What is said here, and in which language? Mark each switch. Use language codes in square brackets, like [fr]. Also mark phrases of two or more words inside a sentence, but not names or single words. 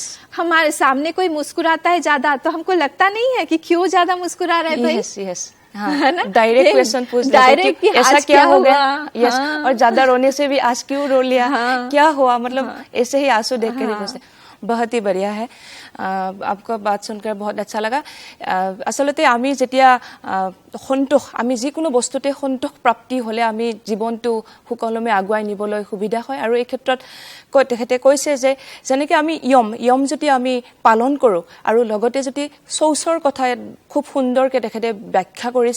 [hi] हमारे सामने कोई मुस्कुराता है ज्यादा, तो हमको लगता नहीं है कि क्यों ज्यादा मुस्कुरा रहा है भाई। [en] Yes, yes. [hi] हाँ, है ना? [en] direct question [hi] पूछ देते डायरेक्ट कि कि ऐसा आज क्या हो गया। हुआ? यस, हाँ। और ज्यादा रोने से भी आज क्यों रो लिया, हाँ। क्या हुआ, मतलब ऐसे ही आंसू देख कर ही हाँ। पूछते। बहुत ही बढ़िया है। आपका बात सुनकर बहुत अच्छा लगा। [as] আচলতে আমি যেতিয়া সন্তোষ, আমি যিকোনো বস্তুতে সন্তোষ প্ৰাপ্তি হলে আমি জীৱনটো সুকলমে আগুৱাই নিবলৈ সুবিধা হয়। আৰু এই ক্ষেত্ৰত তেখেতে কৈছে যে যেনেকৈ আমি ইয়ম যদি আমি পালন কৰোঁ, আৰু লগতে যদি শৌচৰ কথা খুব সুন্দৰকৈ তেখেতে ব্যাখ্যা কৰিছে।